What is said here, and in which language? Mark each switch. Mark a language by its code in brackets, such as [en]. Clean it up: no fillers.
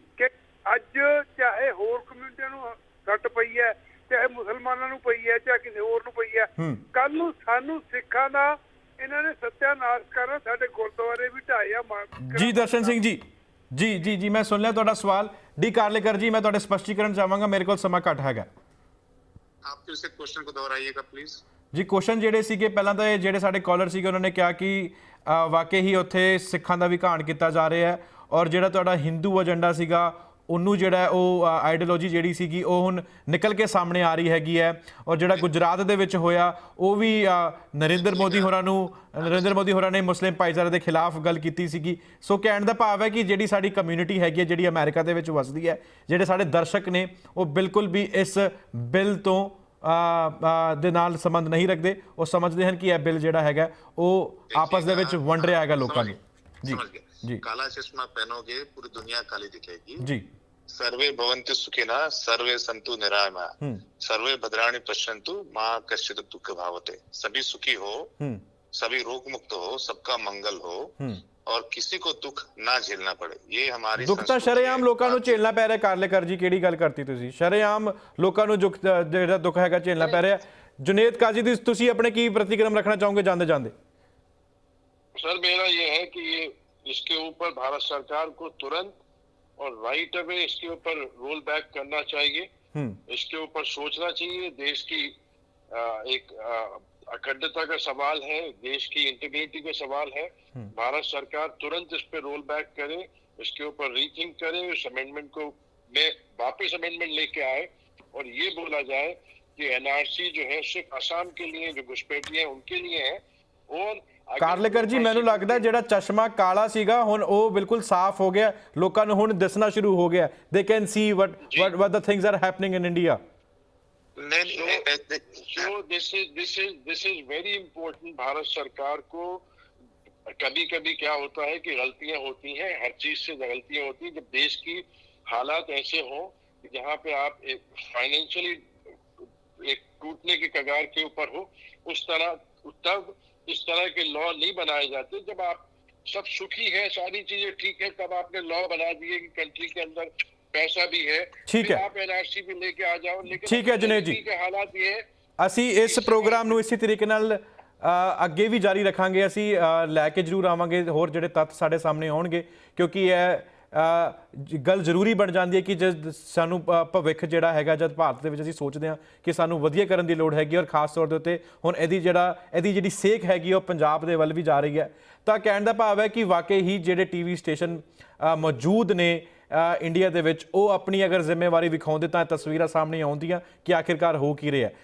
[pa] ਕਿ ਅੱਜ ਚਾਹੇ ਹੋਰ ਕਮਿਊਨਿਟੀਆਂ ਨੂੰ ਸੱਟ ਪਈ ਹੈ, ਚਾਹੇ ਮੁਸਲਮਾਨਾਂ ਨੂੰ ਪਈ ਹੈ, ਚਾਹੇ ਕਿਸੇ ਹੋਰ ਨੂੰ ਪਈ ਹੈ, ਕੱਲ ਨੂੰ ਸਾਨੂੰ ਸਿੱਖਾਂ ਦਾ ਇਹਨਾਂ ਨੇ ਸੱਤਿਆਨਾਸ਼ ਕਰਨਾ, ਸਾਡੇ ਗੁਰਦੁਆਰੇ ਵੀ ਢਾਏ ਆ। ਜੀ ਦਰਸ਼ਨ ਸਿੰਘ ਜੀ ਜੀ ਜੀ ਜੀ ਮੈਂ ਸੁਣ ਲਿਆ ਤੁਹਾਡਾ ਸਵਾਲ। ਡੀ ਕਾਰਲੇਕਰ ਜੀ, ਮੈਂ ਤੁਹਾਡੇ ਸਪਸ਼ਟੀਕਰਨ ਚਾਹਾਂਗਾ, ਮੇਰੇ ਕੋਲ ਸਮਾਂ ਘੱਟ ਹੈਗਾ। [hi] आप फिर से क्वेश्चन को दोहराइएगा प्लीज। [pa] ਜੀ ਕੁਐਸਚਨ ਜਿਹੜੇ ਸੀਗੇ, ਪਹਿਲਾਂ ਤਾਂ ਇਹ ਜਿਹੜੇ ਸਾਡੇ ਕਾਲਰ ਸੀਗੇ ਉਹਨਾਂ ਨੇ ਕਿਹਾ ਕਿ ਵਾਕਈ ਹੀ ਉੱਥੇ ਸਿੱਖਾਂ ਦਾ ਵੀ ਘਾਣ ਕੀਤਾ ਜਾ ਰਿਹਾ ਹੈ, ਔਰ ਜਿਹੜਾ ਤੁਹਾਡਾ ਹਿੰਦੂ ਏਜੰਡਾ ਸੀਗਾ ਉਹਨੂੰ ਜਿਹੜਾ ਉਹ ਆਈਡੀਓਲੋਜੀ ਜਿਹੜੀ ਸੀਗੀ ਉਹ ਹੁਣ ਨਿਕਲ ਕੇ ਸਾਹਮਣੇ ਆ ਰਹੀ ਹੈਗੀ ਹੈ। ਔਰ ਜਿਹੜਾ ਗੁਜਰਾਤ ਦੇ ਵਿੱਚ ਹੋਇਆ ਉਹ ਵੀ ਨਰਿੰਦਰ ਮੋਦੀ ਹੋਰਾਂ ਨੇ ਮੁਸਲਿਮ ਭਾਈਚਾਰੇ ਦੇ ਖਿਲਾਫ ਗੱਲ ਕੀਤੀ ਸੀਗੀ। ਸੋ ਕਹਿਣ ਦਾ ਭਾਵ ਹੈ ਕਿ ਜਿਹੜੀ ਸਾਡੀ ਕਮਿਊਨਿਟੀ ਹੈਗੀ ਹੈ, ਜਿਹੜੀ ਅਮਰੀਕਾ ਦੇ ਵਿੱਚ ਵਸਦੀ ਹੈ, ਜਿਹੜੇ ਸਾਡੇ ਦਰਸ਼ਕ ਨੇ, ਉਹ ਬਿਲਕੁਲ ਵੀ ਇਸ ਬਿੱਲ ਤੋਂ ਦੇ ਨਾਲ ਸੰਬੰਧ ਨਹੀਂ ਰੱਖਦੇ। ਉਹ ਸਮਝਦੇ ਹਨ ਕਿ ਇਹ ਬਿੱਲ ਜਿਹੜਾ ਹੈਗਾ ਉਹ ਆਪਸ ਦੇ ਵਿੱਚ ਵੰਡ ਰਿਹਾ ਹੈਗਾ ਲੋਕਾਂ ਨੂੰ। ਜੀ जी [hi] काला चश्मा पहनोगे पूरी दुनिया काली दिखेगी। जी [sa] सर्वे भवन्तु सुखिनः सर्वे सन्तु निरामयाः सर्वे भद्राणि पश्यन्तु मां कश्चित् दुःख भावते। [hi] सभी सुखी हो, सभी रोग मुक्त हो, सबका मंगल हो और किसी को दुख ना झेलना पड़े। ये हमारी [pa] ਦੁੱਖ ਤਾਂ ਸ਼ਰੇਆਮ ਲੋਕਾਂ ਨੂੰ ਝੇਲਣਾ ਪੈ ਰਿਹਾ। ਕਾਰਲੇਕਰ ਜੀ ਕਿਹੜੀ ਗੱਲ ਕਰਤੀ ਤੁਸੀਂ? ਸ਼ਰੇਆਮ ਲੋਕਾਂ ਨੂੰ ਜਿਹੜਾ ਦੁੱਖ ਹੈਗਾ ਝੇਲਣਾ ਪੈ ਰਿਹਾ। ਜੁਨੇਦ ਕਾਜ਼ੀ ਦੀ ਤੁਸੀਂ ਆਪਣੇ ਕੀ ਪ੍ਰਤੀਕਰਮ ਰੱਖਣਾ ਚਾਹੋਗੇ ਜਾਂਦੇ ਜਾਂਦੇ? [hi] सर मेरा ये है कि ये इसके ऊपर भारत सरकार को तुरंत और राइट अवे इसके ऊपर रोल बैक करना चाहिए। इसके ऊपर सोचना चाहिए। देश की एक अखंडता का सवाल है, देश की इंटीग्रिटी का सवाल है। भारत सरकार तुरंत इस पे रोल बैक करे, इसके ऊपर रीथिंक करे, इस अमेंडमेंट को में वापस अमेंडमेंट लेके आए और ये बोला जाए कि एनआरसी जो है सिर्फ असम के लिए, जो घुसपैठिए हैं उनके लिए है। और [pa] ਕਾਰਲੇਕਰ ਜੀ ਮੈਨੂੰ ਲੱਗਦਾ ਜਿਹੜਾ ਚਸ਼ਮਾ ਕਾਲਾ ਸੀਗਾ ਹੁਣ ਉਹ ਬਿਲਕੁਲ ਸਾਫ਼ ਹੋ ਗਿਆ, ਲੋਕਾਂ ਨੂੰ ਹੁਣ ਦਿਸਣਾ ਸ਼ੁਰੂ ਹੋ ਗਿਆ। [en] They can see what the things are happening in India। So this is very important। [hi] Bharat सरकार को कभी कभी क्या होता है कि गलतियां होती हैं, हर चीज से गलतियां होती हैं। जब देश की हालात ऐसे हों जहाँ पे आप फाइनेंशियली एक टूटने के कगार के ऊपर हो, उस तरह तब इस तरह के लॉ नहीं बनाए जाते। जब आप सब सुखी है, सारी चीजें ठीक है, तब आपने लॉ बना दिए कि कंट्री के अंदर पैसा भी है, ठीक है, आप एनआरसी भी लेके आ जाओ। लेकिन ठीक है जुनेद जी, के हालात ये है [pa] ਅਸੀਂ ਇਸ ਪ੍ਰੋਗਰਾਮ ਨੂੰ ਇਸੇ ਤਰੀਕੇ ਨਾਲ ਅੱਗੇ ਵੀ ਜਾਰੀ ਰੱਖਾਂਗੇ। ਅਸੀਂ ਲੈ ਕੇ ਜ਼ਰੂਰ ਆਵਾਂਗੇ ਹੋਰ ਜਿਹੜੇ ਤੱਥ ਸਾਡੇ ਸਾਹਮਣੇ ਆਉਣਗੇ, ਕਿਉਂਕਿ ਇਹ ਗੱਲ ਜ਼ਰੂਰੀ ਬਣ ਜਾਂਦੀ ਹੈ ਕਿ ਜਦ ਸਾਨੂੰ ਭਵਿੱਖ ਜਿਹੜਾ ਹੈਗਾ, ਜਦ ਭਾਰਤ ਦੇ ਵਿੱਚ ਅਸੀਂ ਸੋਚਦੇ ਹਾਂ ਕਿ ਸਾਨੂੰ ਵਧੀਆ ਕਰਨ ਦੀ ਲੋੜ ਹੈਗੀ, ਔਰ ਖਾਸ ਤੌਰ ਦੇ ਉੱਤੇ ਹੁਣ ਇਹਦੀ ਜਿਹੜੀ ਸੇਕ ਹੈਗੀ ਉਹ ਪੰਜਾਬ ਦੇ ਵੱਲ ਵੀ ਜਾ ਰਹੀ ਹੈ, ਤਾਂ ਕਹਿਣ ਦਾ ਭਾਵ ਹੈ ਕਿ ਵਾਕਈ ਹੀ ਜਿਹੜੇ ਟੀਵੀ ਸਟੇਸ਼ਨ ਮੌਜੂਦ ਨੇ ਇੰਡੀਆ ਦੇ ਵਿੱਚ ਉਹ ਆਪਣੀ ਅਗਰ ਜ਼ਿੰਮੇਵਾਰੀ ਵਿਖਾਉਂਦੇ ਤਾਂ ਤਸਵੀਰਾਂ ਸਾਹਮਣੇ ਆਉਂਦੀਆਂ ਕਿ ਆਖਿਰਕਾਰ ਹੋ ਕੀ ਰਿਹਾ।